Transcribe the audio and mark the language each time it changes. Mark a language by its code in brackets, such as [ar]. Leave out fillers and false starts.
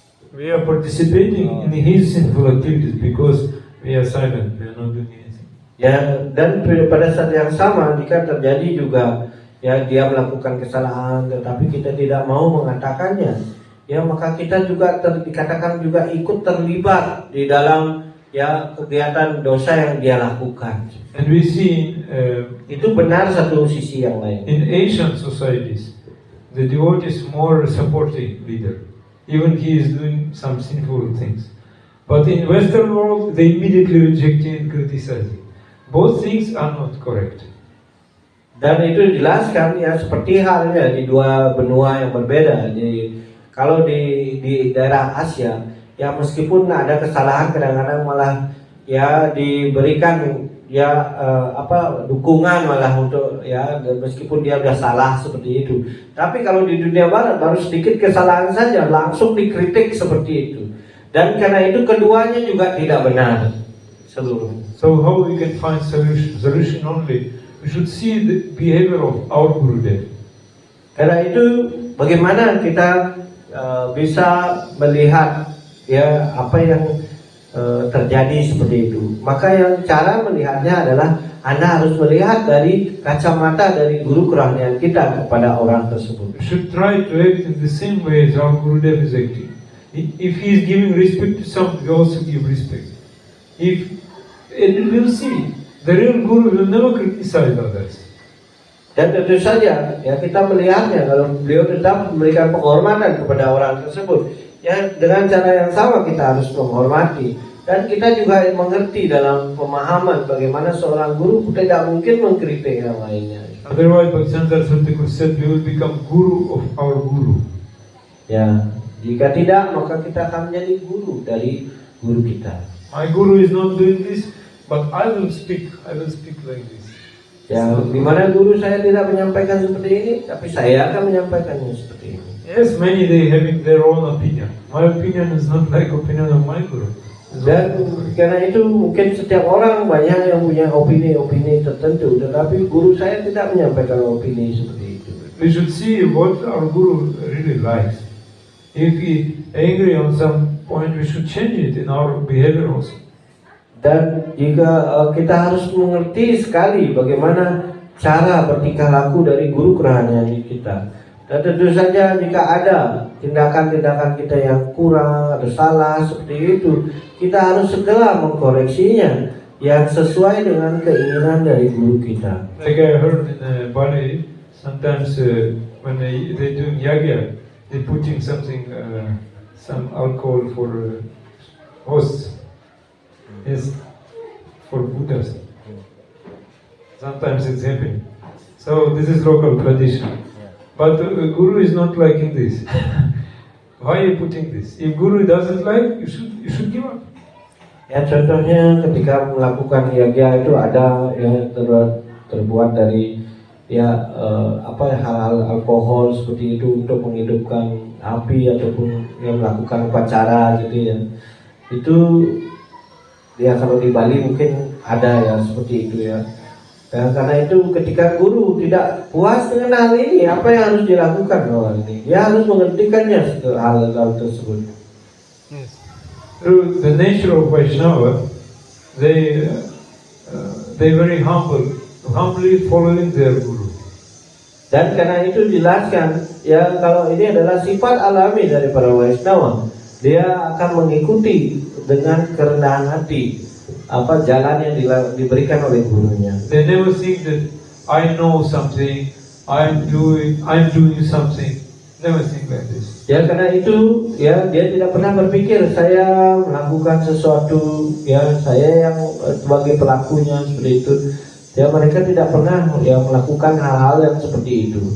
[en] We are participating in his sinful activities because we are silent. We are not doing anything. [id] Ya, dan pada saat yang sama jika terjadi juga ya dia melakukan kesalahan tetapi kita tidak mau mengatakannya, ya maka kita juga dikatakan juga ikut terlibat di dalam ya kegiatan dosa yang dia lakukan. [en] And we see [id] itu benar satu sisi yang lain. [en] In Asian societies, the devotee is more supporting leader, even he is doing some sinful things. But in Western world, they immediately rejecting and criticizing. Both things are not correct. [id] Dan itu dijelaskan ya seperti halnya di dua benua yang berbeda. Kalau di daerah Asia, ya meskipun ada kesalahan kadang-kadang malah ya diberikan ya dukungan malah untuk ya meskipun dia sudah salah seperti itu. Tapi kalau di dunia barat baru sedikit kesalahan saja langsung dikritik seperti itu. Dan karena itu keduanya juga tidak benar seluruhnya. [en] So how we can find solution only? We should see the behavior of our Gurudev. [id] Karena itu bagaimana kita bisa melihat ya apa yang terjadi seperti itu. Maka yang cara melihatnya adalah Anda harus melihat dari kacamata dari guru kerohanian kita kepada orang tersebut. [en] We should try to act in the same way as our Gurudev is acting. If he is giving respect to some, we also give respect. And we'll see, the real Guru will never criticize others. [id] Dan tentu saja ya kita melihatnya kalau beliau tetap memberikan penghormatan kepada orang tersebut. Ya dengan cara yang sama kita harus menghormati. Dan kita juga mengerti dalam pemahaman bagaimana seorang guru tidak mungkin mengkritik yang lainnya. [en] Otherwise, Bhaktisiddhanta Saraswati said, we will become Guru of our Guru. [id] Ya, jika tidak maka kita akan menjadi guru dari guru kita. [en] My Guru is not doing this, but I will speak like this. [id] Ya, dimana guru saya tidak menyampaikan seperti ini, tapi saya akan menyampaikannya seperti ini. [en] Yes, many they having their own opinion. My opinion is not like opinion of my Guru. [id] Dan karena itu mungkin setiap orang banyak yang punya opini-opini tertentu, tetapi guru saya tidak menyampaikan opini seperti itu. [en] We should see what our Guru really likes. If he angry on some point, we should change it in our behavior also. [id] Dan jika kita harus mengerti sekali bagaimana cara bertingkah laku dari guru kerohanian kita. Dan tentu saja jika ada tindakan-tindakan kita yang kurang atau salah seperti itu, kita harus segera mengkoreksinya yang sesuai dengan keinginan dari guru kita. [en] Like I heard in Bali, sometimes when they do yagya, they putting something, some alcohol for hosts. Is for Buddhas. Sometimes it's happening. So this is local tradition. But Guru is not liking this. Why are you putting this? If Guru doesn't like, you should give up. [id] Ya contohnya ketika melakukan yagya itu ada yang terbuat dari hal-hal alkohol seperti itu untuk menghidupkan api ataupun yang melakukan upacara gitu ya. Itu ya kalau di Bali mungkin ada ya seperti itu ya. Dan karena itu ketika guru tidak puas dengan hal ini, apa yang harus dilakukan hal ini? Dia harus menghentikannya hal-hal tersebut. [en] Yes. Through the nature of Vaishnava, they very humbly following their guru. [id] Dan karena itu dijelaskan ya kalau ini adalah sifat alami dari para Vaishnava, dia akan mengikuti dengan kerendahan hati apa jalan yang diberikan oleh gurunya. [en] They never think that I know something, I'm doing something. Never think like this. [id] Ya karena itu ya dia tidak pernah berpikir saya melakukan sesuatu ya saya yang sebagai pelakunya seperti itu. Ya mereka tidak pernah ya melakukan hal-hal yang seperti itu.